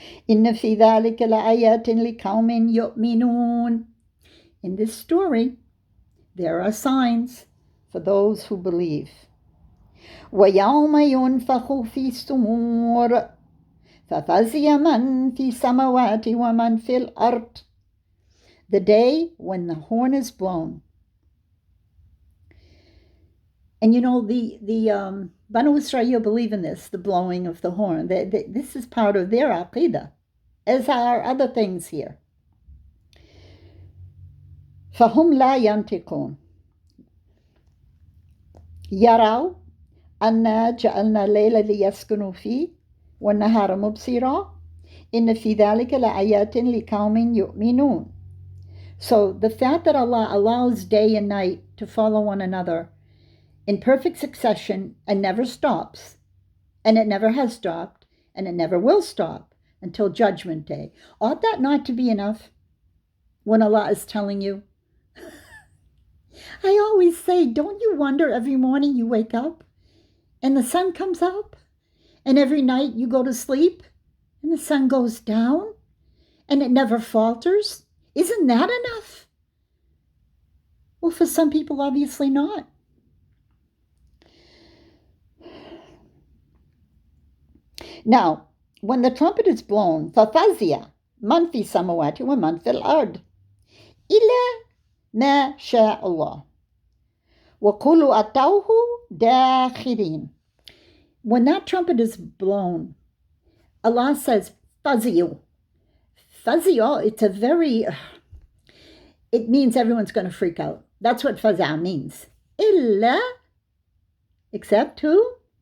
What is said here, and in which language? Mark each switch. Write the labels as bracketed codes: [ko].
[ar] إن في ذلك لآيات لقوم يؤمنون. [en] In this story, there are signs for those who believe. [ar] ويوم ينفخ في الصور ففزع من في السماوات ومن في الأرض. [en] The day when the horn is blown. And you know, the Banu Israel believe in this, the blowing of the horn. This is part of their aqidah, as are other things here. [ar] فهم لا ينطقون. يروا أنا جعلنا الليل ليسكنوا فيه والنهار مبصرا إن في ذلك لآيات لقوم يؤمنون. [en] So the fact that Allah allows day and night to follow one another in perfect succession and never stops, and it never has stopped, and it never will stop until Judgment Day. Ought that not to be enough when Allah is telling you? I always say, don't you wonder every morning you wake up and the sun comes up, and every night you go to sleep and the sun goes down and it never falters? Isn't that enough? Well, for some people, obviously not. Now, when the trumpet is blown, [ar] فَفَزِيَ مَنْ فِي السَّمَوَاتِ وَمَنْ فِي الْأَرْضِ إِلَّا مَا شَاءَ اللَّهُ وَكُلُّ أَتَوْهُ دَاخِرِينَ. [en] when that trumpet is blown, Allah says, Fazi'u. Fazi'u, it means everyone's going to freak out. That's what faza' means. Illa, except who?